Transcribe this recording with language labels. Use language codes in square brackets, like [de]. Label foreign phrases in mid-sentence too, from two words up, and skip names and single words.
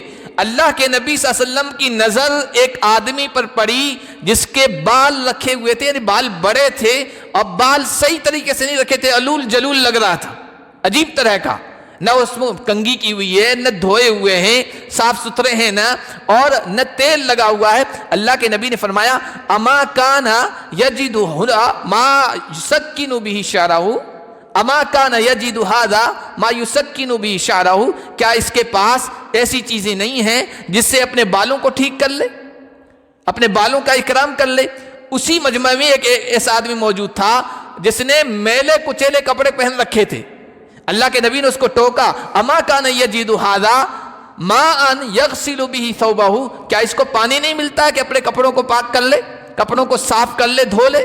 [ur] اللہ کے نبی صلی اللہ علیہ وسلم کی نظر ایک آدمی پر پڑی جس کے بال رکھے ہوئے تھے، یعنی بال بڑے تھے اور بال صحیح طریقے سے نہیں رکھے تھے، علول جلول لگ رہا تھا، عجیب طرح کا، نہ اس میں کنگھی کی ہوئی ہے، نہ دھوئے ہوئے ہیں، صاف ستھرے ہیں نہ، اور نہ تیل لگا ہوا ہے۔ اللہ کے نبی نے فرمایا [ar] اما کان یجد ہنا ما یسکن به شعرہ، اما کان یجد ھذا ما یسکن به شعرہ، [ur] کیا اس کے پاس ایسی چیزیں نہیں ہیں جس سے اپنے بالوں کو ٹھیک کر لے، اپنے بالوں کا اکرام کر لے؟ اسی مجمع میں ایک ایسا آدمی موجود تھا جس نے میلے کچیلے کپڑے پہن رکھے تھے۔ اللہ کے نبی نے اس کو ٹوکا، [ar] اما کان یجد ھذا ماء یغسل به ثوبہ، [ur] کیا اس کو پانی نہیں ملتا ہے کہ اپنے کپڑوں کو پاک کر لے، کپڑوں کو صاف کر لے، دھو لے؟